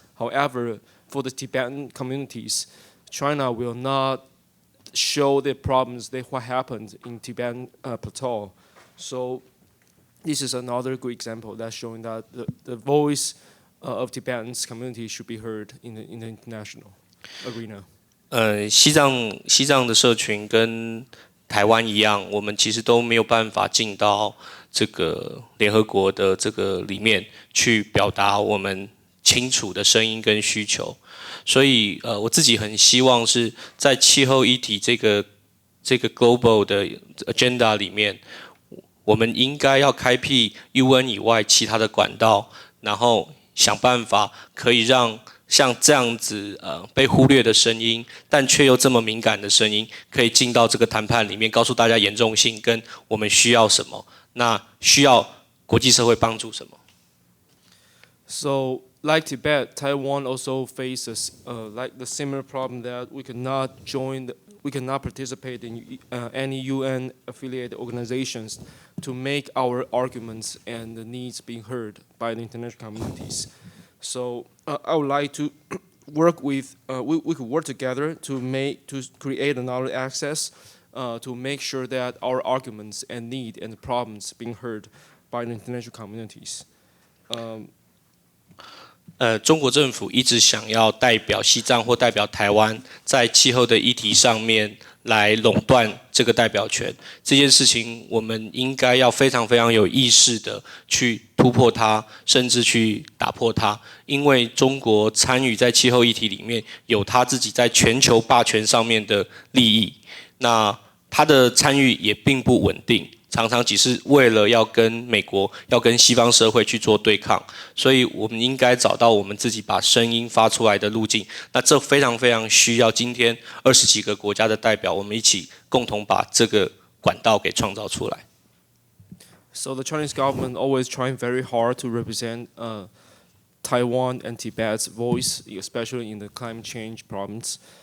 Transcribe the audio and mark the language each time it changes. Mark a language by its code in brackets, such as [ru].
[en] However, for the Tibetan communities, China will not show the problems what happened in Tibetan plateau. So this is another good example that's showing that the voice of Tibetan's community should be heard in the international arena. [zh] 西藏的社群跟台湾一样，我们其实都没有办法进到这个联合国的这个里面去表达我们清楚的声音跟需求。所以我自己很希望是在气候议题这个 global 的 agenda 里面，我们应该要开辟 UN 以外其他的管道，然后想办法可以让像这样子被忽略的声音，但却又这么敏感的声音，可以进到这个谈判里面，告诉大家严重性跟我们需要什么，那需要国际社会帮助什么。 [en] So like Tibet, Taiwan also faces like the similar problem that we could not join we cannot participate in any UN affiliated organizations to make our arguments and the needs being heard by the international communities. So I would like to work with, we could work together to create another access to make sure that our arguments and need and problems being heard by the international communities. [zh] 中国政府一直想要代表西藏或代表台湾，在气候的议题上面来垄断这个代表权。这件事情，我们应该要非常非常有意识的去突破它，甚至去打破它。因为中国参与在气候议题里面，有他自己在全球霸权上面的利益。那他的参与也并不稳定。常常只是为了要跟美国、要跟西方社会去做对抗，所以我们应该找到我们自己把声音发出来的路径。那这非常非常需要今天20几个国家的代表，我们一起共同把这个管道给创造出来。 [en] So the Chinese government always trying very hard to represent Taiwan and Tibet's voice, especially in the climate change problems.